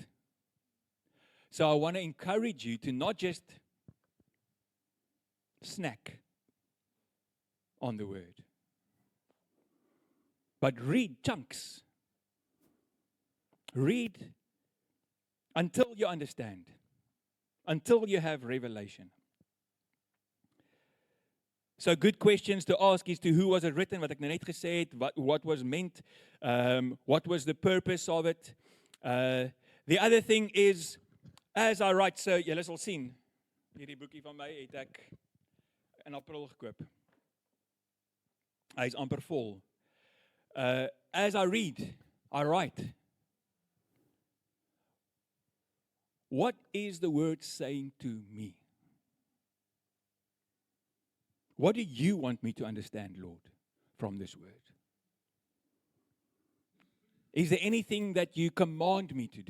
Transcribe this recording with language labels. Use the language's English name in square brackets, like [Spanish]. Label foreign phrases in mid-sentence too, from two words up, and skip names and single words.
[English] So I want to encourage you to not just snack on the Word, but read chunks. Read until you understand, until you have revelation. So good questions to ask is to who was it written, [Afrikaans] wat ek nou net gesê het, [English] what was meant, what was the purpose of it. The other thing is, as I write, [Afrikaans] so julle sal sien, hierdie boekie van my het ek in April gekoop. Hy is amper vol. [English] As I read, I write. What is the Word saying to me? What do you want me to understand, Lord, from this Word? Is there anything that you command me to do?